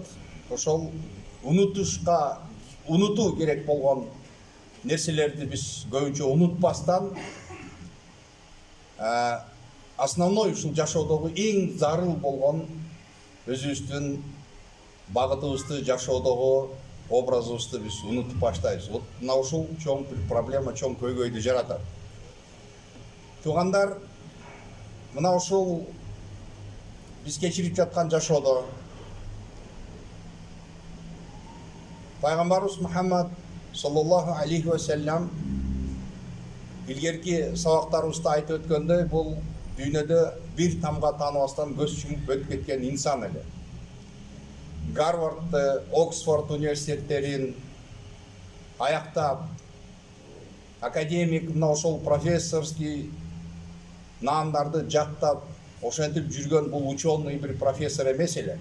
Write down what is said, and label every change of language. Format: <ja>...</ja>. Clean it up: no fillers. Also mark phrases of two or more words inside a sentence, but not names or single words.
<ky>Ошол унутуу керек болгон нерселерди биз көбүнчө унутпастан, основной ушул жашоодогу эң зарыл болгон өзүбүздүн багытыбызды, жашоодогу образыбызды биз унутуп баштайбыз. Вот мына ушул чоң бир проблема, чоң көйгөйдү жаратат. Туғандар, мына ушул биз кечирип жаткан жашоодо Пайгамбарыбыз Мухаммад</ky> <ar>صلى الله عليه وسلم</ar> <ky>илгерки сабактарыбызда айтып өткөндөй, бул дүйнөдө бир тамга тааныбастан көз чумуп өтүп кеткен инсан эле. Гарвард, Оксфорд университеттерин аяктап, академик, мына ошол профессорский наандарды жактап, ошентип жүргөн бул ученый бир профессор эмес эле.</ky>